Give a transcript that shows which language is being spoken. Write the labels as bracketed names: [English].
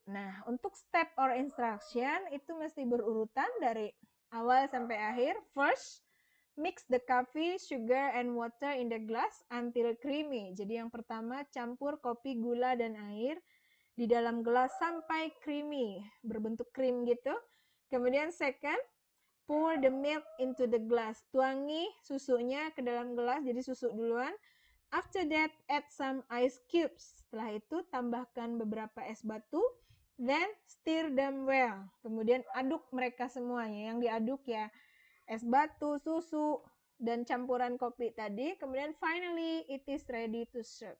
[Indonesian] Nah, untuk [English] step or instruction [Indonesian] itu mesti berurutan dari awal sampai akhir. [English] First, mix the coffee, sugar, and water in the glass until creamy. [Indonesian] Jadi yang pertama, campur kopi, gula, dan air di dalam gelas sampai creamy, berbentuk krim gitu. Kemudian [English] second, pour the milk into the glass. [Indonesian] Tuangi susunya ke dalam gelas, jadi susu duluan. [English] After that, add some ice cubes. [Indonesian] Setelah itu, tambahkan beberapa es batu. [English] Then, stir them well. [Indonesian] Kemudian aduk mereka semuanya. Yang diaduk ya es batu, susu, dan campuran kopi tadi. Kemudian [English] finally, it is ready to serve.